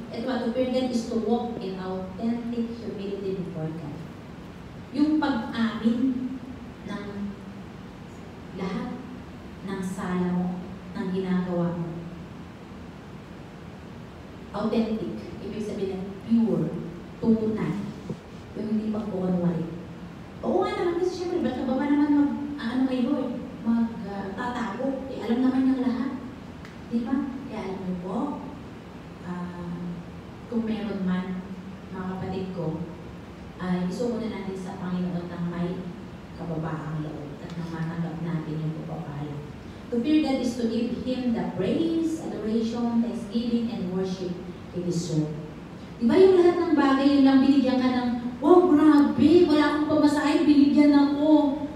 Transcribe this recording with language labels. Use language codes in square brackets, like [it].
[en] At what to fear God is to walk in authentic humility before God. [tl] Yung pag-amin ng lahat ng sala mo, ng ginagawa mo. Authentic. Ibig sabihin ng pure, tunay. Yung hindi pagkukunwari. Oo nga naman, kasi syempre, ba't ka ba naman kay Lord? Magtatago. Alam naman niyang lahat. Di ba? Kaya alam niyo po, kung meron man, mga kapatid ko, isuko na natin sa Panginoon ng may kababaang loob at nang matanggap natin yung pagpapala. [en] To fear God is to give Him the praise, adoration, thanksgiving, and worship He deserves. [tl] Di ba yung lahat ng bagay, yun lang binigyan ka ng, wow, grabe, wala akong pamasahe, binigyan ako.